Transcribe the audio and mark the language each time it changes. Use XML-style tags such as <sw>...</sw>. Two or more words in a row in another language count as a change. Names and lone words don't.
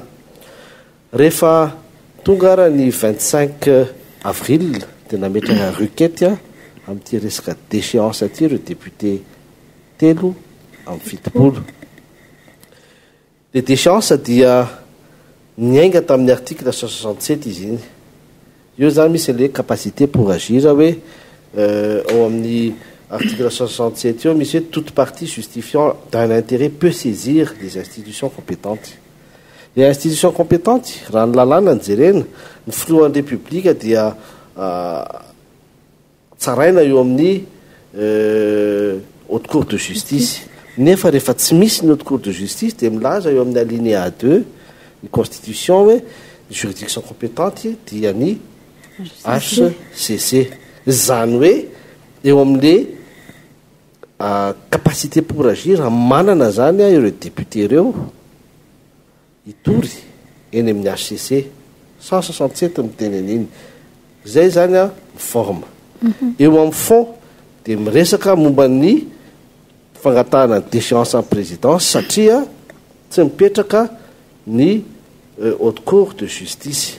<mg>Rehefa tonga ara ny 25 avril dia nametraka requête amin'ity resaka déchéance aty ireo député telo amin'ny fitopolo. Le déchéance dia niainga tamin'ny article 167 izy iny. Io zany misy le</mg> <fr>capacité pour agir</fr> <mg>hoe ao amin'ny article 167 io misy hoe</mg> <fr>toute partie justifiant d'un intérêt peut saisir les institutions compétentes. Les institutions compétentes</fr> <mg>raha ny lalàna ny jerena ny filohan'ny république dia tsaraina eo amin'ny</mg> <fr>haute cour de justice.</fr> <mg>Nefa rehefa tsy misy ny</mg> <fr>haute cour de justice</fr> <mg>dia milaza eo amin'ny alinéa 2 ny constitution hoe ny</mg> <fr>juridiction compétente</fr> <mg>dia ny HCC. Zany hoe eo amin'le</mg> <fr>capacité pour agir</fr> <mg>manana zany ireo député ireo hitory eny amin'ny HCC 167 mitenen'iny. Zay zany forme. Eo amin'ny fond dia miresaka momba ny fangatahana</mg> <fr>déchéance en présidence</fr> <mg>satria tsy mipetraka ny</mg> <fr>haute cour de justice.</fr>